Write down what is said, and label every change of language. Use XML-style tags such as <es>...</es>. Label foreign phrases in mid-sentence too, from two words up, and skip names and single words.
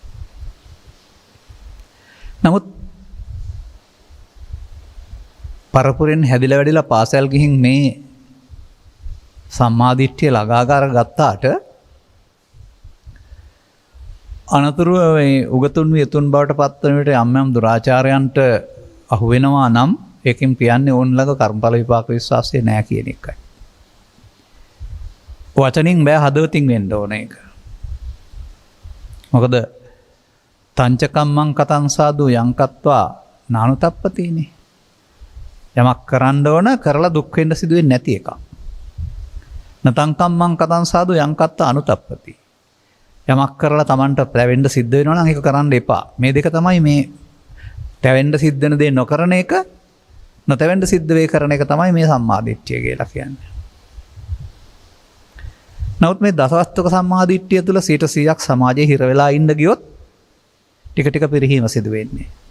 <si>නමුත් පරපුරෙන් හැදිලා වැඩිලා පාසල් ගිහින් මේ සම්මාදිට්ඨිය ළඟාකාර ගත්තාට අනතුරුව මේ උගතුන් වියතුන් බවට පත්වන විට යම් යම් දුරාචාරයන්ට අහු වෙනවා නම් ඒකෙන් කියන්නේ ඕන් ළඟ කර්මඵල විපාක විශ්වාසය නැහැ කියන එකයි. වචනින් බෑ හදවතින් වෙන්න ඕන එක.</si> <pi>මොකද තංචකම්මං කතං සාදු යංකත්වා නානුතප්පතිනේ.</pi> <si>යමක් කරන්න ඕන කරලා දුක් වෙන්න සිදු වෙන්නේ නැති එකක්.</si> <pi>නතංකම්මං කතං සාදු යං කත්ත අනුතප්පති.</pi> <si>යමක් කරලා Tamanට පැවෙන්න සිද්ධ වෙනවා නම් ඒක කරන්න එපා. මේ දෙක තමයි මේ තැවෙන්න සිද්ධ වෙන දේ නොකරන එක නොතැවෙන්න සිද්ධ වේ කරන එක තමයි මේ සම්මාදිට්ඨිය කියලා කියන්නේ. නමුත් මේ දසවස්තුක සම්මාදිට්ඨිය තුළ 100%ක් සමාජයේ හිර වෙලා ඉන්න ගියොත් ටික ටික පිරිහීම සිදු වෙන්නේ.</si>